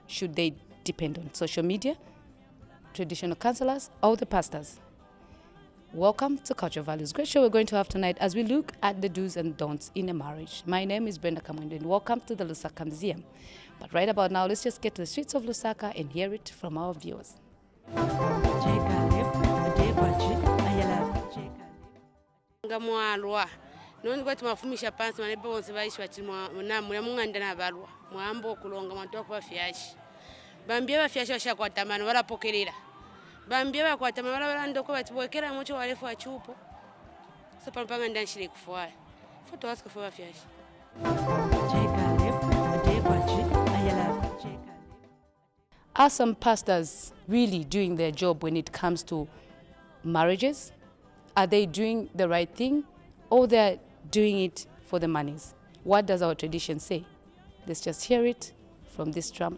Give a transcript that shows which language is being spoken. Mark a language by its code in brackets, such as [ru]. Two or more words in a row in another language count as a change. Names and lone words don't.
[en] Should they depend on social media, traditional counselors, or the pastors? Welcome to Culture Values. Great show we're going to have tonight as we look at the do's and don'ts in a marriage. My name is Brenda Kamundo and welcome to the Lusaka Museum. But right about now, let's just get to the streets of Lusaka and hear it from our viewers. [bem] Ngamwalwa noni kwati mafumisha pansi manepo bonse baishi bati muna munganda na balwa mwambo kulonga mwanto kwa fyashi bambye bafyashi bashakwata barapokelera bambye bakwata barandoko bati bwekera mucho walefu wa chupo so pampanga ndanshire kufwaya foto wasika fwa bafyashi [en] Are some pastors really doing their job when it comes to marriages? Are they doing the right thing or they're doing it for the monies? What does our tradition say? Let's just hear it from this drama.